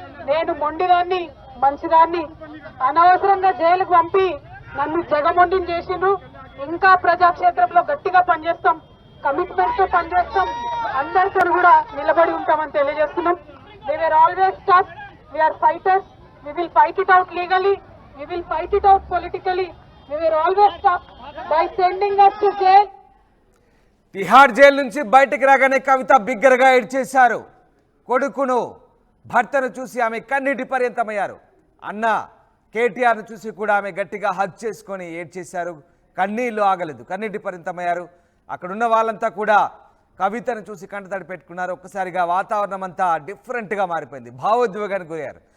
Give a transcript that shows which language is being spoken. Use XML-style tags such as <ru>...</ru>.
<te>నేను మొండిదాన్ని, మంచిదాన్ని. అనవసరంగా జైలుకు పంపి నన్ను జగమొండిని చేసిండ్రు. ఇంకా ప్రజాక్షేత్రంలో గట్టిగా పనిచేస్తాం, కమిట్మెంట్ తో పనిచేస్తాం. అందరితో కూడా నిలబడి ఉంటామని తెలియజేస్తున్నాం.</te> <en>We were always tough. We are fighters. We will fight it out legally. We will fight it out politically. We were always tough by sending us to jail.</en> <te>Tihar jail నుంచి బయటకు రాగానే కవిత బిగ్గరగా ఏడ్చేశారు. కొడుకును, భర్తను చూసి ఆమె కన్నీటి పర్యంతమయ్యారు. అన్న కేటీఆర్ను చూసి కూడా ఆమె గట్టిగా హగ్ చేసుకొని ఏడ్చేశారు. కన్నీళ్లు ఆగలేదు, కన్నీటి పర్యంతమయ్యారు. అక్కడున్న వాళ్ళంతా కూడా కవితను చూసి కంటతడి పెట్టుకున్నారు. ఒక్కసారిగా వాతావరణం అంతా డిఫరెంట్గా మారిపోయింది. భావోద్వేగానికి గురయ్యారు.</te>